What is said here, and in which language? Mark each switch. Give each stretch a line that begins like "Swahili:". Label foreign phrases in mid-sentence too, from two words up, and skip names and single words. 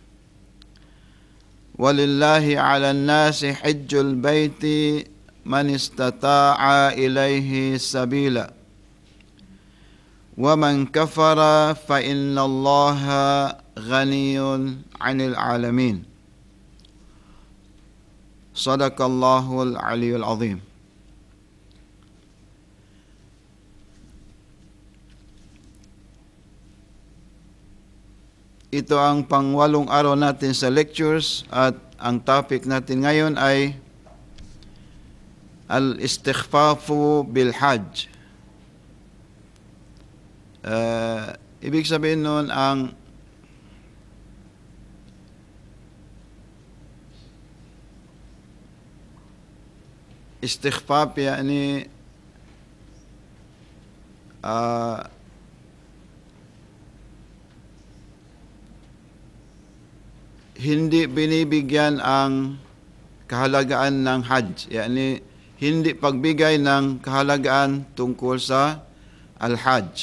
Arabic: ولله على الناس حج البيت من استطاع إليه سبيلا ومن كفر فإن الله غني عن العالمين صدق الله العلي العظيم.
Filipino: Ito ang pangwalong araw natin sa lectures at ang topic natin ngayon ay
Arabic: الاستخفاف بالحج.
Filipino: Ibig sabihin nun ang istighfaf yani hindi binibigyan ang kahalagaan ng hajj, yani hindi pagbigay ng kahalagaan tungkol sa al-hajj.